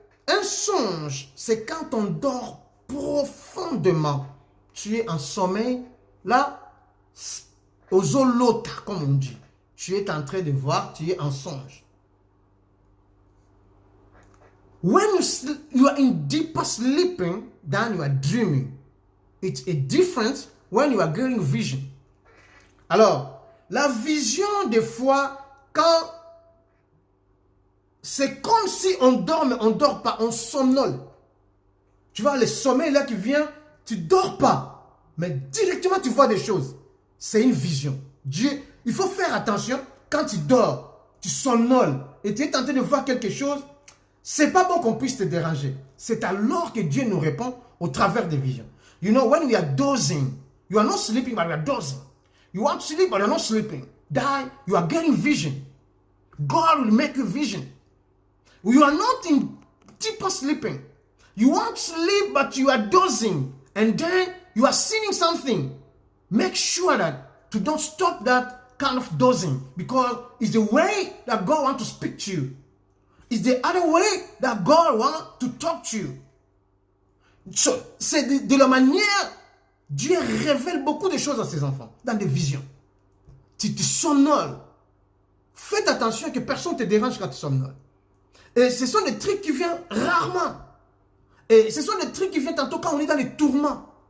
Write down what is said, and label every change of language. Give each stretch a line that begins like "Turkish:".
French: Un songe, c'est quand on dort profondément. Tu es en sommeil, là, aux zolota, comme on dit. Tu es en train de voir, tu es en songe.
English: When you are in deeper sleeping than you are dreaming. It's a difference when you are getting vision.
French: Alors, la vision, des fois, quand c'est comme si on dort, mais on ne dort pas, on somnole. Tu vois, le sommeil là qui vient, tu ne dors pas, mais directement tu vois des choses. C'est une vision. Dieu, il faut faire attention, quand tu dors, tu somnoles et tu es tenté de voir quelque chose, c'est pas bon qu'on puisse te déranger. C'est alors que Dieu nous répond au travers des visions.
English: You know, when we are dozing, you are not sleeping, but you are dozing. You want to sleep, but you are not sleeping. You are getting vision. God will make you vision. You are not in deeper sleeping. You want to sleep, but you are dozing. And then you are seeing something. Make sure that you don't stop that kind of dozing. Because it's the way that God wants to speak to you. It's the other way that God wants to talk to you.
French: So, c'est de la manière, Dieu révèle beaucoup de choses à ses enfants, dans des visions. Tu te somnoles. Faites attention que personne ne te dérange quand tu somnoles. Et ce sont des trucs qui viennent rarement. Et ce sont des trucs qui viennent tantôt quand on est dans les tourments.